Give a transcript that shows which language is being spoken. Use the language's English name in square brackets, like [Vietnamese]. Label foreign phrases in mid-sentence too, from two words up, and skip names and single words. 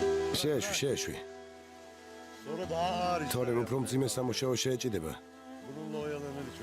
[Georgian] შეეშვი. [Turkish] Sonra daha ağır işler. [Georgian] თორემ უფრო მძიმე სამუშაო შეეჭიდება. [Turkish] Bununla oyalanır hiç